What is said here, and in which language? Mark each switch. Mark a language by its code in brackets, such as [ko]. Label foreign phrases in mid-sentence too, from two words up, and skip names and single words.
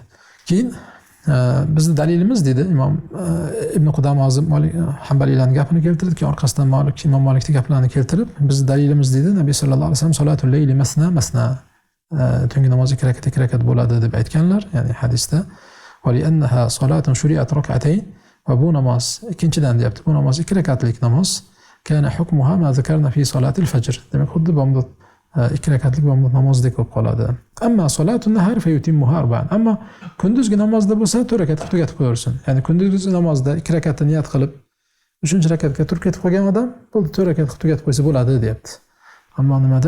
[uz] Keyin bizni dalilimiz deydi Imom Ibn Qudama Hanbaliylarning gapini keltirdi, keyin orqasidan Imom Malikning gaplarini keltirib, bizni dalilimiz deydi Nabiy [ar] صلى الله عليه وسلم صلاة الليل مثنى [uz] tungi namoz 2 rakat bo'ladi deb aytganlar, ya'ni hadisda. [ar] ولأنها صلاة شرعت ركعتين, [uz] va bu namoz ikkinchidan deyapti. Bu namoz 2 rakatlik namoz. [ar] كان حكمها ما ذكرنا في صلاة الفجر. [uz] Demak, xuddi bomdod 2 rakatlik bomdod namozdek bo'lib qoladi. [ar] أما صلاة النهار فيتمها أربعا. [uz] Ammo kunduzgi namozda bo'lsa 4 rakat tugatib qo'yaversin. Ya'ni kunduzgi namozda 2 rakatni niyat qilib 3-rakatga turib ketib qolgan odam bo'ldi 4 rakat tugatib qo'ysa bo'ladi, deyapti. Ammo nimada?